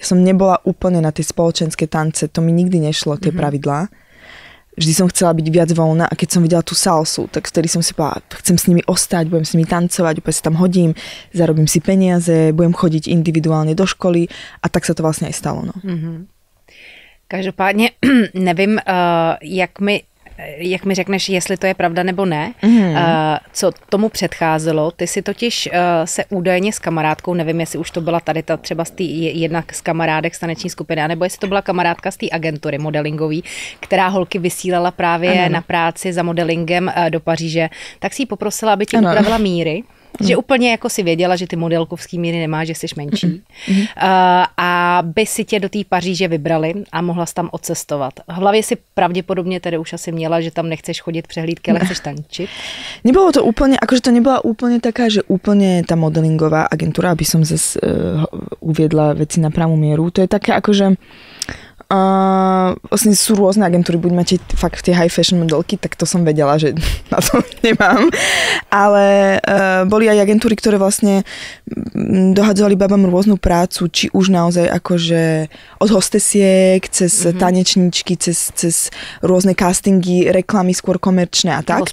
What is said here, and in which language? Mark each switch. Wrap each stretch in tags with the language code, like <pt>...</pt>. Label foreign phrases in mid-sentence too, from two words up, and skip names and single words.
<sk>Ja som nebola úplne na tie spoločenské tance, to mi nikdy nešlo, tie pravidlá. Vždy som chcela byť viac voľná a keď som videla tú salsu, tak vtedy som si povedala, chcem s nimi ostať, budem s nimi tancovať, úplne sa tam hodím, zarobím si peniaze, budem chodiť individuálne do školy a tak sa to vlastne aj stalo. No.</sk> <cs>Každopádně nevím, jak mi řekneš, jestli to je pravda nebo ne, co tomu předcházelo. Ty si totiž se údajně s kamarádkou, nevím, jestli už to byla tady ta třeba jedna z kamarádek z taneční skupiny, nebo jestli to byla kamarádka z té agentury modelingový, která holky vysílala právě na práci za modelingem do Paříže, tak si ji poprosila, aby ti upravila míry. Že úplně jako si věděla, že ty modelkovský míry nemáš, že jsi menší. A by si tě do té Paříže vybrali a mohla jsi tam odcestovat. V hlavě si pravděpodobně tedy už asi měla, že tam nechceš chodit přehlídky, ale chceš tančit.</cs> <sk>Nebolo to úplne, akože to nebola úplne taká, že úplne tá modelingová agentúra, aby som zase uviedla veci na pravú mieru. To je také akože vlastne sú rôzne agentúry, buď máte fakt tie</sk> <en>high fashion</en> <sk>modelky, tak to som vedela, že na to nemám, ale boli aj agentúry, ktoré vlastne dohadzovali babám rôznu prácu, či už naozaj akože od hostesiek, cez tanečníčky, cez rôzne castingy, reklamy skôr komerčné a tak.</sk>